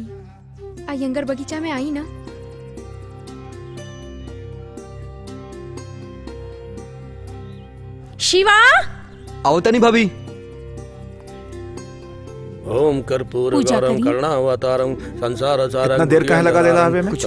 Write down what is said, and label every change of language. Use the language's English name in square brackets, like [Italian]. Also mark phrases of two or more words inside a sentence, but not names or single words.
[Bhojpuri] अयंगर बगीचा में आई ना। शिवा आओ तनी भाभी। [Sanskrit] ओम कर्पूरगौरम करुणावतारम संसार सारं। [Bhojpuri] इतना देर काहे लगा देला हवे में? कुछ